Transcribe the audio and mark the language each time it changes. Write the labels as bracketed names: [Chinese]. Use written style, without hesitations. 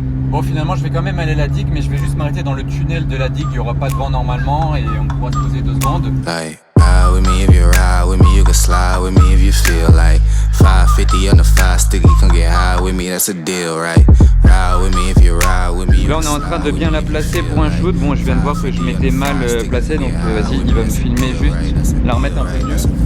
[French] Bon, finalement, je vais quand même aller à la digue, mais je vais juste m'arrêter dans le tunnel de la digue. Il n'y aura pas de vent normalement et on pourra se poser 2 secondes. Hey. [English] With me if you ride with me, you can slide with me if you feel like 550 on the 5 sticky, come get high with me, that's a deal, right? Ride with me if you ride with me. [French] Là, on est en train de bien la placer pour un shoot. Bon, je viens de voir que je m'étais mal placé, donc vas-y, il va me filmer juste, la remettre un peu mieux.